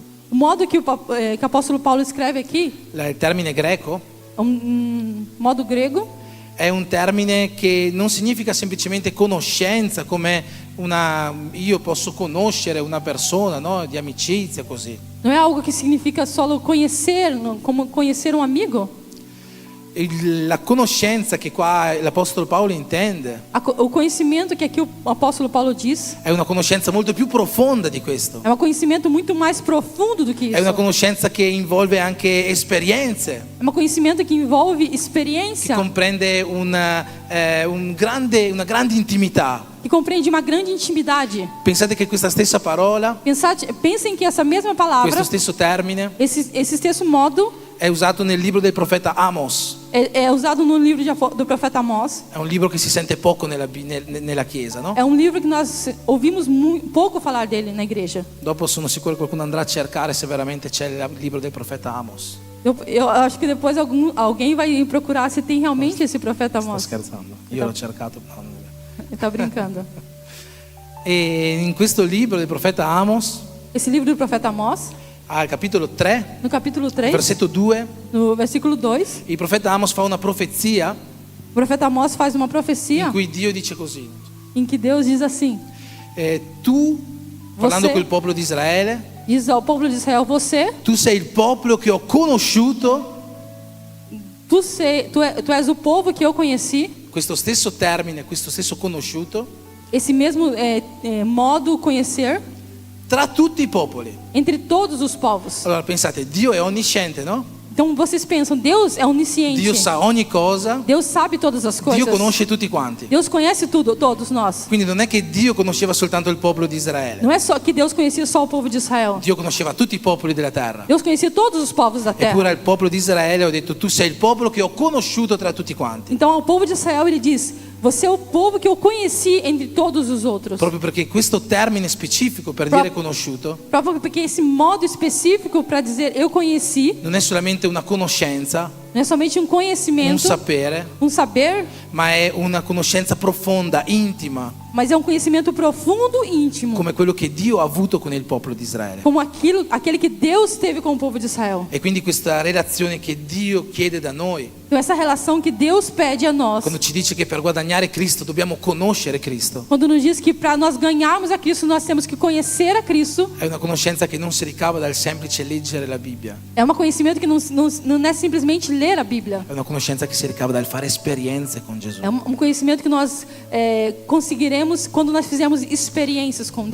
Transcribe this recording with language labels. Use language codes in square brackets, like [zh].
[pt] O modo que que o apóstolo Paulo escreve aqui [it] il termine greco, [pt] é modo grego. [it] è un termine che non significa semplicemente conoscenza, come io posso conoscere una persona, no? Di amicizia, così. [pt] Não é algo que significa só conhecer, como conhecer um amigo. [it] La conoscenza che qua l'Apostolo Paolo intende [pt] O conhecimento que aqui o apóstolo Paulo diz [it] è una conoscenza molto più profonda di questo. [pt] é um conhecimento muito mais profundo do que isso. [it] È una conoscenza che involve anche esperienze, [pt] É um conhecimento que envolve [it] che [pt] experiência, [it] comprende una grande intimità. [pt] que compreende uma grande intimidade. [it] Pensate che questa stessa parola, [pt] Pensem que essa mesma palavra, [it] questo stesso termine, [pt] esse texto modo [it] è usato nel libro del profeta Amos. [pt] é usado no livro do profeta Amós. [it] È un libro che si sente poco nella Chiesa, no? [pt] É um livro que nós ouvimos pouco falar dele na igreja. [it] Dopo sono sicuro che qualcuno andrà a cercare se veramente c'è il libro del profeta Amos. [pt] Eu acho que depois alguém vai procurar se tem realmente esse profeta [it] Sto [pt] Amós. [it] scherzando, io l'ho cercato. No, non è vero. [pt] Ele está brincando. [it] E in questo libro del profeta Amos, [pt] Esse livro do profeta Amós, [it] al capitolo 3, [pt] no capítulo 3, [it] versetto 2, [pt] no versículo 2, [it] il profeta Amos fa una profezia [pt] o profeta Amós faz uma [it] in [pt] profecia [it] cui Dio dice così: [pt] em que Deus diz assim: [it] tu, parlando [pt] Você- [it] col popolo di Israele, [pt] diz ao povo de Israel, [it] tu sei il popolo che ho conosciuto. [pt] tu és o povo que eu conheci. [it] Questo stesso termine, questo stesso conosciuto, [pt] Esse mesmo modo conhecer [it] tra tutti i popoli. [pt] entre todos os povos. [it] Allora pensate, Dio è onnisciente, no? [pt] Então vocês pensam, Deus é onisciente. [it] Dio sa ogni cosa, [pt] Deus sabe todas as coisas. [it] Dio conosce tutti quanti. [pt] Deus conhece tudo, todos nós. [it] Quindi non è che Dio conosceva soltanto il popolo di Israele, [pt] Não é só que Deus conhecia só o povo de Israel. [it] Dio conosceva tutti i popoli della terra. [pt] Deus conhecia todos os povos da terra. [it] Eppure al popolo di Israele ho detto: tu sei il popolo che ho conosciuto tra tutti quanti. [pt] Então ao povo de Israel ele diz: você é o povo que eu conheci entre todos os outros. [it] Proprio perché questo termine specifico per dire conosciuto [pt] Próprio porque esse modo específico para dizer eu conheci [it] non è solamente una conoscenza, [pt] não é somente um [it] un [pt] conhecimento, [it] sapere, [pt] um saber, [it] ma è una conoscenza profonda, intima, [pt] mas é um conhecimento profundo e íntimo, [it] come quello che Dio ha avuto con il popolo di Israele. [pt] como aquele que Deus teve com o povo de Israel. [it] E quindi questa relazione che Dio chiede da noi, [pt] Então essa relação que Deus pede a nós, [it] quando ci dice che per guadagnare Cristo dobbiamo conoscere Cristo, [pt] quando nos diz que para nós ganharmos a Cristo nós temos que conhecer a Cristo, [it] è una conoscenza che non si ricava dal semplice leggere la Bibbia, [pt] é um conhecimento que não é simplesmente ler a Bíblia. [it] è una conoscenza che si ricava dal fare esperienze con Gesù, [pt] É um conhecimento que nós conseguiremos quando nós fizermos experiências com Deus.